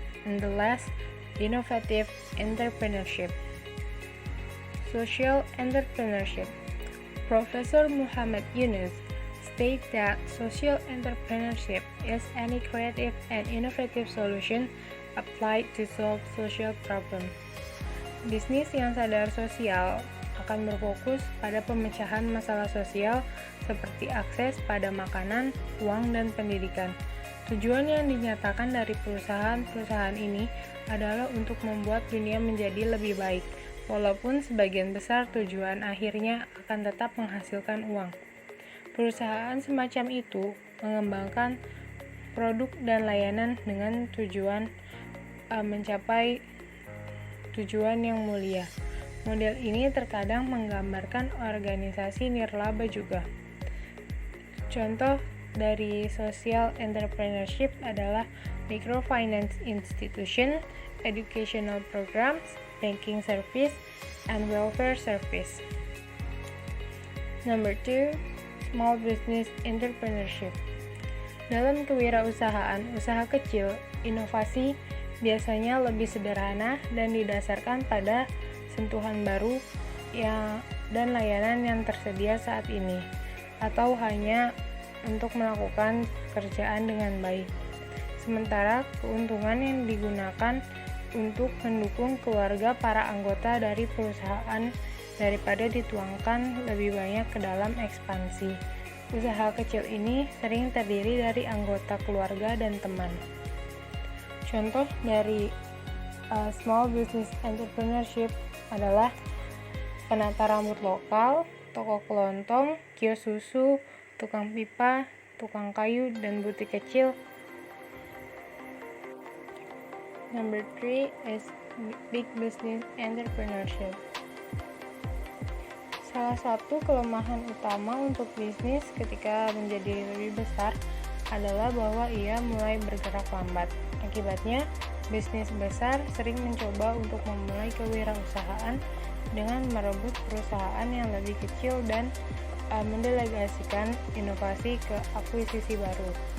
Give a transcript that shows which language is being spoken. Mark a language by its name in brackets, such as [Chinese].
[English] And the last, innovative entrepreneurship. Social entrepreneurship. Professor Muhammad Yunus states that social entrepreneurship is any creative and innovative solution applied to solve social problem. [Indonesian] Bisnis yang sadar sosial akan berfokus pada pemecahan masalah sosial seperti akses pada makanan, uang, dan pendidikan. Tujuan yang dinyatakan dari perusahaan-perusahaan ini adalah untuk membuat dunia menjadi lebih baik, walaupun sebagian besar tujuan akhirnya akan tetap menghasilkan uang. Perusahaan semacam itu mengembangkan produk dan layanan dengan tujuan mencapai tujuan yang mulia. Model ini terkadang menggambarkan organisasi nirlaba juga. Contoh dari [English] social entrepreneurship [Indonesian] adalah [English] microfinance institution, educational programs, banking service, and welfare service. Number 2, small business entrepreneurship. [Indonesian] Dalam kewirausahaan usaha kecil, inovasi biasanya lebih sederhana dan didasarkan pada sentuhan baru dan layanan yang tersedia saat ini, atau hanya untuk melakukan pekerjaan dengan baik. Sementara keuntungan yang digunakan untuk mendukung keluarga para anggota dari perusahaan daripada dituangkan lebih banyak ke dalam ekspansi. Usaha kecil ini sering terdiri dari anggota keluarga dan teman. Contoh dari small business entrepreneurship adalah penata rambut lokal, toko kelontong, kios susu, tukang pipa, tukang kayu, dan butik kecil. [English] Number 3 is big business entrepreneurship. [Indonesian] Salah satu kelemahan utama untuk bisnis ketika menjadi lebih besar adalah bahwa ia mulai bergerak lambat. Akibatnya, bisnis besar sering mencoba untuk memulai kewirausahaan dengan merebut perusahaan yang lebih kecil dan mendelegasikan inovasi ke akuisisi baru.